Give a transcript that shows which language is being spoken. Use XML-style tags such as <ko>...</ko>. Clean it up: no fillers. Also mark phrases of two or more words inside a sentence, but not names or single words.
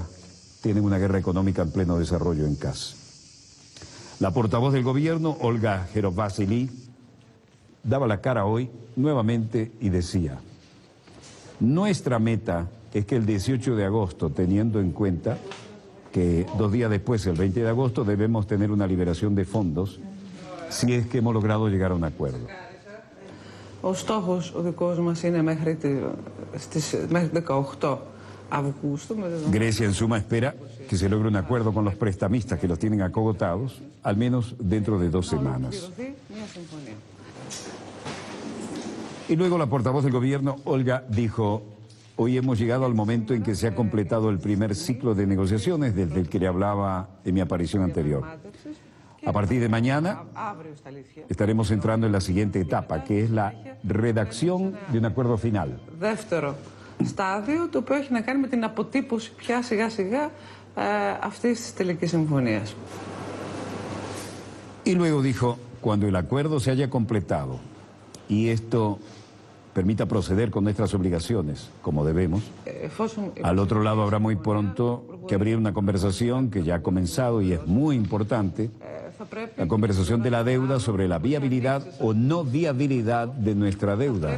<es>Tienen una guerra económica en pleno desarrollo en casa. La portavoz del gobierno, Olga Gerovassili, daba la cara hoy nuevamente y decía: nuestra meta es que el 18 de agosto, teniendo en cuenta que 2 días después, el 20 de agosto, debemos tener una liberación de fondos, si es que hemos logrado llegar a un acuerdo.</es> <el>Ο στόχος ο δικός μας είναι μέχρι 18 Αυγούστου.</el> <es>Grecia, en suma, espera que se logre un acuerdo con los prestamistas que los tienen acogotados, al menos dentro de 2 semanas. Y luego la portavoz del gobierno, Olga, dijo: hoy hemos llegado al momento en que se ha completado el primer ciclo de negociaciones desde el que le hablaba en mi aparición anterior. A partir de mañana estaremos entrando en la siguiente etapa, que es la redacción de un acuerdo final.</es> <el>Δεύτερο στάδιο, το οποίο έχει να κάνει με την αποτύπωση πια σιγά-σιγά αυτής της τελικής συμφωνίας.</el> <es>Y luego dijo: cuando el acuerdo se haya completado y esto permita proceder con nuestras obligaciones, como debemos, al otro lado habrá muy pronto que abrir una conversación que ya ha comenzado y es muy importante, la conversación de la deuda sobre la viabilidad o no viabilidad de nuestra deuda.</es>